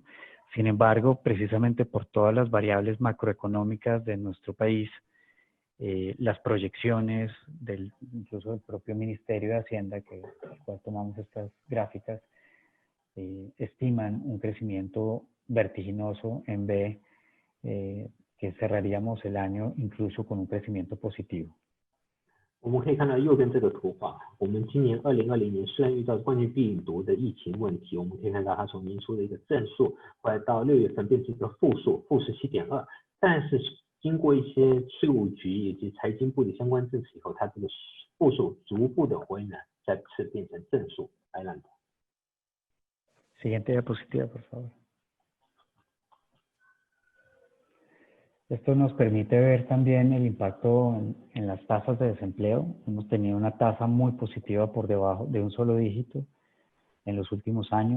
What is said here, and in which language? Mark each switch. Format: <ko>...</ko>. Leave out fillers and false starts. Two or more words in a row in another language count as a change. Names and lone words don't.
<es>Sin embargo, precisamente por todas las variables macroeconómicas de nuestro país, las proyecciones incluso del propio Ministerio de Hacienda, del cual tomamos estas gráficas, estiman un crecimiento vertiginoso en B, que cerraríamos el año incluso con un crecimiento positivo.</es> <zh>我们可以看到右边这个图画，我们今年2020年虽然遇到冠状病毒的疫情问题，我们可以看到它从年初的一个正数，后来到6月份变成一个负数，负17.2，但是经过一些税务局以及财经部的相关政策以后，它这个负数逐步的回暖，再次变成正数。Adelante.</zh> <es>Siguiente diapositiva, por favor. Esto nos permite ver también el impacto en las tasas de desempleo. Hemos tenido una tasa muy positiva por debajo de un solo dígito en los últimos años.</es>